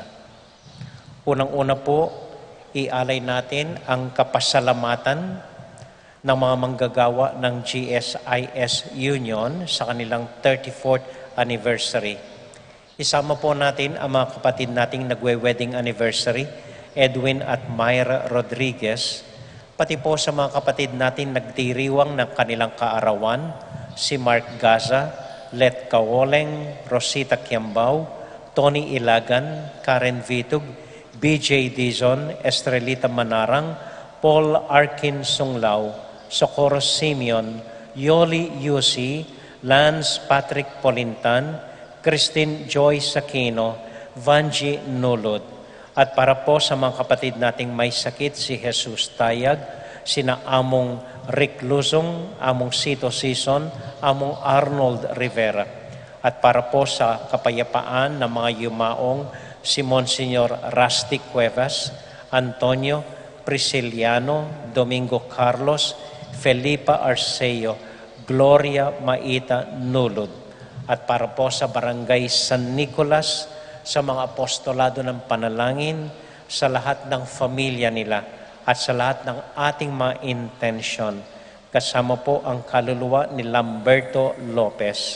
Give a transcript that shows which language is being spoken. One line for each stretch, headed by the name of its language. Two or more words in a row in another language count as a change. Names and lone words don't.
Filipino: Unang-una po, ialay natin ang kapasalamatan ng mga manggagawa ng GSIS Union sa kanilang 34th anniversary. Isama po natin ang mga kapatid nating nagwe-
English: wedding anniversary,
Filipino: Edwin at Myra Rodriguez, pati po sa mga kapatid natin nagdiriwang ng kanilang kaarawan, si Mark Gaza, Let Kawoleng, Rosita Kiambao, Tony Ilagan, Karen Vitug, BJ Dizon, Estrelita Manarang, Paul Arkin Sunglao, Socorro Simeon, Yoli Yusi, Lance Patrick Polintan, Christine Joy Sakino, Vanji Nulod. At para po sa mga kapatid nating may sakit, si Jesus Tayag, sina Among Rick Luzong, Among Sito Sison, Among Arnold Rivera. At para po sa kapayapaan ng mga yumaong, si Monsignor Rusty Cuevas, Antonio Prisciliano, Domingo Carlos, Felipa Arceo, Gloria Maita Nulod. At para po sa Barangay San Nicolas, sa mga apostolado ng panalangin, sa lahat ng familia nila, at sa lahat ng ating mga intensyon, kasama po ang kaluluwa ni Lamberto Lopez.